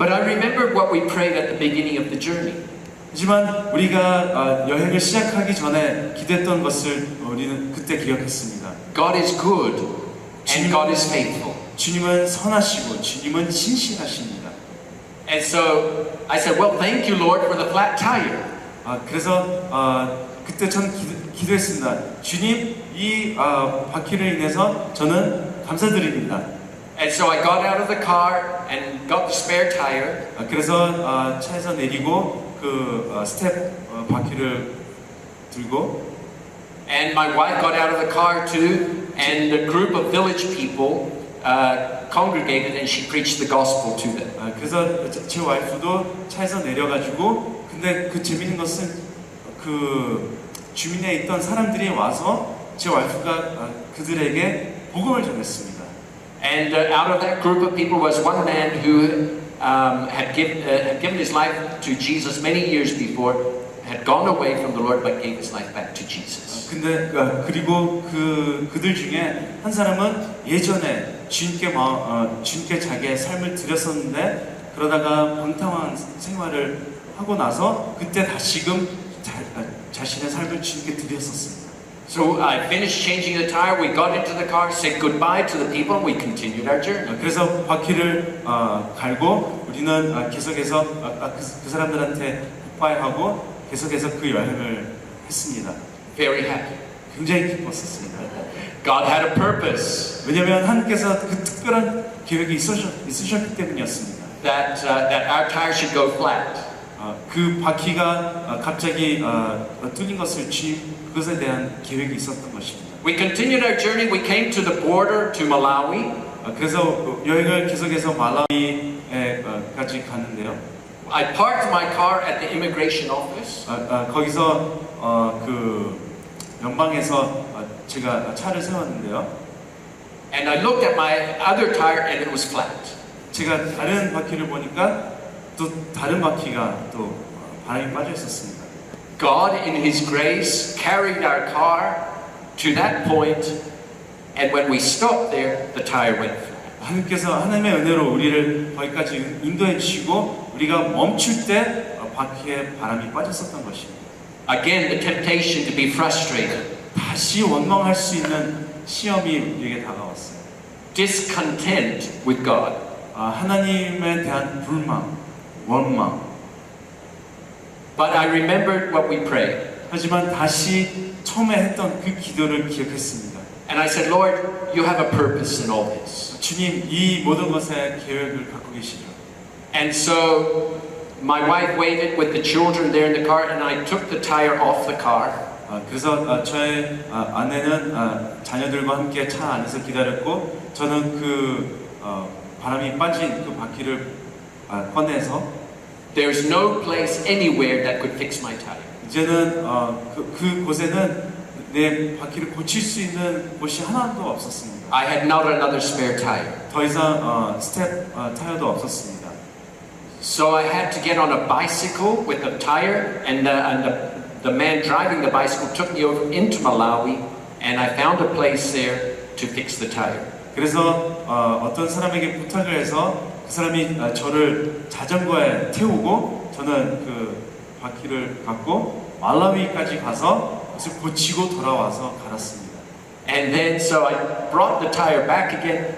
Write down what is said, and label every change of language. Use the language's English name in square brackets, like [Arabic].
[English] But I remember what we prayed at the beginning of the journey. [Korean] 하지만 우리가 여행을 시작하기 전에 기도했던 것을 우리는 그때 기억했습니다. [English] God is good and God is faithful. [Korean] 주님은 선하시고 주님은 신실하십니다. [English] And so I said, well, thank you, Lord, for the flat tire. [Korean] 그래서 그때 전 기도했습니다. 주님, 이 바퀴를 인해서 저는 감사드립니다. [English] And so I got out of the car and got the spare tire. [Korean] 그래서 차에서 내리고 그 스텝 바퀴를 들고 [English] And my wife got out of the car too, and a group of village people congregated and she preached the gospel to them. [Korean] 그래서 제 와이프도 차에서 내려가지고 근데 그 재밌는 것은 그 주민에 있던 사람들이 와서 제 와이프가 그들에게 복음을 전했습니다. [English] And out of that group of people was one man who had given his life to Jesus many years before, had gone away from the Lord but gave his life back to Jesus. [Korean] 근데 그리고 그들 중에 한 사람은 예전에 주님께 자기의 삶을 드렸었는데 그러다가 방탕한 생활을 하고 나서 그때 다시금 자신의 삶을 주님께 드렸었습니다. [English] So I finished changing the tire. We got into the car, said goodbye to the people, and we continued our journey. [Korean] 그래서 바퀴를 갈고 우리는 계속해서 그 사람들한테 굿바이하고 계속해서 그 여행을 했습니다. [English] Very happy. [Korean] 굉장히 기뻤었습니다. [English] God had a purpose [Korean] 왜냐하면 하나님께서 그 특별한 계획이 있으셨기 때문이었습니다. [English] that our tire should go flat. [Korean] 그 바퀴가 갑자기 뚫린 것을 그것에 대한 계획이 있었던 것입니다. [English] We continued our journey. We came to the border to Malawi. [Korean] 그래서 여행을 계속해서 말라위에까지 갔는데요. [English] I parked my car at the immigration office. [Korean] 거기서 그 연방에서 제가 차를 세웠는데요. [English] And I looked at my other tire and it was flat. [Korean] 제가 다른 바퀴를 보니까 또 다른 바퀴가 또 바람이 빠져 있었습니다. [English] God in His grace carried our car to that point, and when we stopped there, the tire went flat. [Korean] 하나님께서 하나님의 은혜로 우리를 거기까지 인도해 주시고 우리가 멈출 때 바퀴에 바람이 빠졌었던 것입니다. [English] Again, the temptation to be frustrated, [Korean] 다시 원망할 수 있는 시험이 우리에게 다가왔어요. [English] discontent with God. [Korean] 하나님에 대한 불만, 원망. [English] But I remembered what we prayed. [Korean] 하지만 다시 처음에 했던 그 기도를 기억했습니다. [English] And I said, Lord, you have a purpose in all this. [Korean] 주님, 이 모든 것에 계획을 갖고 계시죠. [English] And so my wife waited with the children there in the car, and I took the tire off the car. [Korean] 그래서 저의 아내는 자녀들과 함께 차 안에서 기다렸고 저는 그 바람이 빠진 그 바퀴를 꺼내서 [English] There's no place anywhere that could fix my tire. [Korean] 이제는 그곳에는 내 바퀴를 고칠 수 있는 곳이 하나도 없었습니다. [English] I had not another spare tire. [Korean] 더 이상 스텝 타이어도 없었습니다. [English] So I had to get on a bicycle with a tire, and the man driving the bicycle took me over into Malawi, and I found a place there to fix the tire. [Korean] 그래서 어떤 사람에게 부탁을 해서 그 사람이 저를 자전거에 태우고 저는 그 바퀴를 갖고 말라위까지 가서 그것을 고치고 돌아와서 갈았습니다. [English] And then so I brought the tire back again.